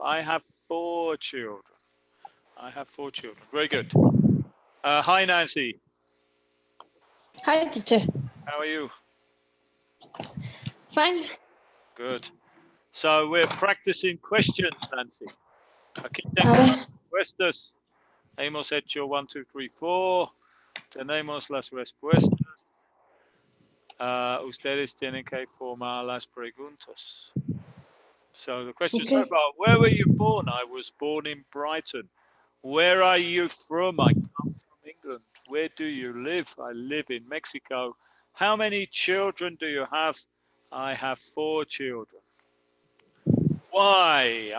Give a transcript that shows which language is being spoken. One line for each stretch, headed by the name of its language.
English: I have 4 children. I have 4 children. Very good. Hi, Nancy. Hi, teacher. How are you? Fine. Good. So we're practicing questions, Nancy.
Spanish: Aquí tengo las respuestas. Hemos hecho 1, 2, 3, 4. Tenemos las respuestas. Ustedes tienen que formar las preguntas.
English: So the question so far, where were you born? I was born in Brighton. Where are you from? I come from England. Where do you live? I live in Mexico. How many children do you have? I have 4 children. Why?